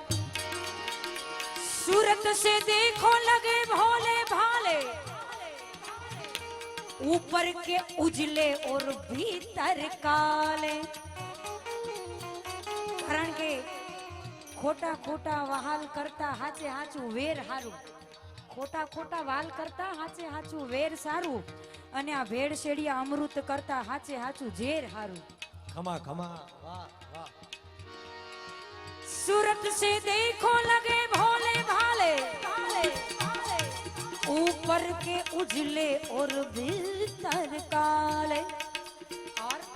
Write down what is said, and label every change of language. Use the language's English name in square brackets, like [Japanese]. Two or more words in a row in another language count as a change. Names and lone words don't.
[Hindi] सूरत से देखो लगे भोले भाले ऊपर के उजले और भीतर काले [Gujarati] કારણ કે ખોટા ખોટા વહાલ કરતા હાચે હાચું વેર હારું ખોટા ખોટા વાલ કરતા હાચે હાચું વેર સારું અને આ ભેડ શેડિયા અમૃત કરતા હાચે હાચું ઝેર હારું ખમા ખમા વાહ વાહ [Hindi] सूरत से देखो लगे भोले भाले ऊपर के उजले और भीतर काले और